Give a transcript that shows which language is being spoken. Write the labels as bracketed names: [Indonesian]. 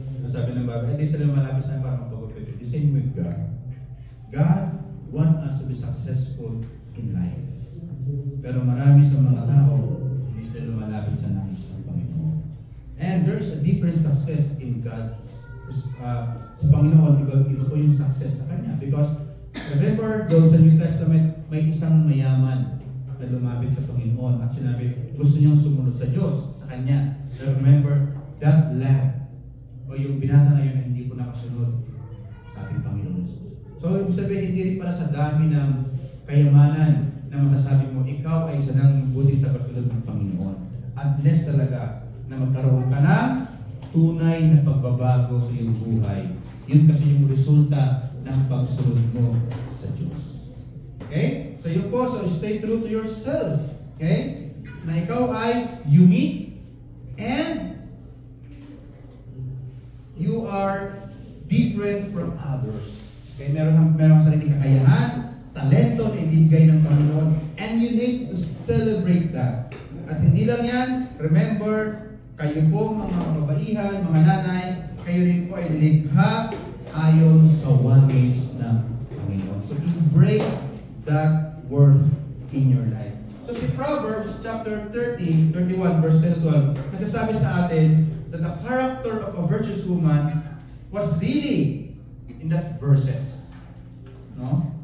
[Filipino] So sabi ng barbero, hindi sila malapit sa parang magpagupit. [English] The same with God. God wants us to be successful in life. [Filipino] Pero marami sa mga tao, hindi sila lumalapit sa nais ng Panginoon. [English] And there is a different success in God. [Filipino] Sa Panginoon, iba po yung success sa Kanya. [English] Because remember, [Filipino] doon sa New Testament, may isang mayaman na lumapit sa Panginoon at sinabi, gusto niyang sumunod sa Diyos, sa Kanya. [English] So remember, that lad, [Filipino] o yung binata na yun na hindi po nakasunod sa ating Panginoon. So, ibig sabihin, hindi rin pala sa dami ng kayamanan na masasabi mo, ikaw ay isa ng buting tagasunod ng Panginoon. Unless talaga na magkaroon ka ng tunay na pagbabago sa iyong buhay. Yun kasi yung resulta ng pagsunod mo sa Diyos. Okay? So, yun po. [English] So, stay true to yourself. Okay? [Filipino] Na ikaw ay [English] unique and you are different from others. [Filipino] Okay, meron kang sariling kakayahan, talento na ibigay ng Panginoon, [English] and you need to celebrate that. [Filipino] At hindi lang yan, remember, kayo po mga kababaihan, mga nanay, kayo rin po ay nilikha ayon sa ways ng Panginoon. [English] So embrace that worth in your life. So si Proverbs chapter 31 verse 10 to 12, [Filipino] nagsasabi sa atin [English] that the character of a virtuous woman was really in that verses. No?